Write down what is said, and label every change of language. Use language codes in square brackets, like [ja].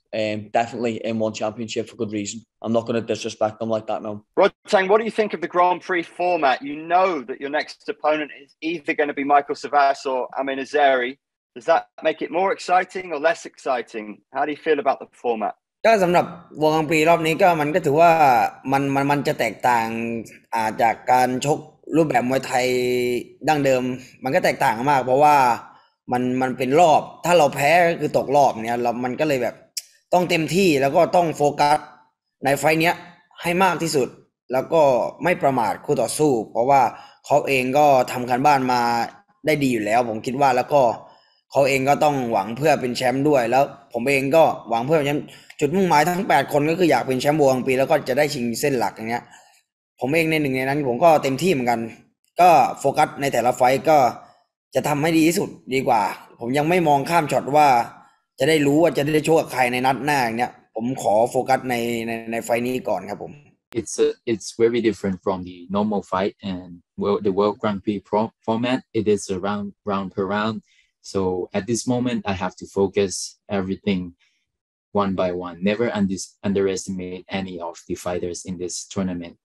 [en] Definitely in one championship for good reason. I'm not going to disrespect him like that, no. Rodtang, what do you think of the Grand Prix format? You know that your next opponent is either going to be Michael Savas or Amin Azeri. Does that make it more exciting or less exciting? How do you feel about the format? [th] ก็สำหรับวงกลางปีรอบนี้ก็มันก็ถือว่ามันจะแตกต่างจากการชกรูปแบบมวยไทยดั้งเดิมมันก็แตกต่างมากเพราะว่ามันเป็นรอบถ้าเราแพ้ก็คือตกรอบเนี่ยมันก็เลยแบบต้องเต็มที่แล้วก็ต้องโฟกัสในไฟเนี้ยให้มากที่สุดแล้วก็ไม่ประมาทคู่ต่อสู้เพราะว่าเขาเองก็ทำการบ้านมาได้ดีอยู่แล้วผมคิดว่าแล้วก็ เขาเองก็ต้องหวังเพื่อเป็นแชมป์ด้วยแล้วผมเองก็หวังเพื่อเป็นแชมป์จุดมุ่งหมายทั้ง8คนก็คืออยากเป็นแชมป์วงปีแล้วก็จะได้ชิงเส้นหลักอย่างเงี้ย ผมเองในหนึ่งในนั้นผมก็เต็มที่เหมือนกันก็โฟกัสในแต่ละไฟก็จะทำให้ดีที่สุดดีกว่าผมยังไม่มองข้ามช็อตว่าจะได้รู้ว่าจะได้ชกกับใครในนัดหน้าอย่างเงี้ยผมขอโฟกัสในไฟนี้ก่อนครับผม [en] It's very different from the normal fight and the World Grand Prix format. It is a round per round. So at this moment, I have to focus everything one by one. Never underestimate any of the fighters in this tournament.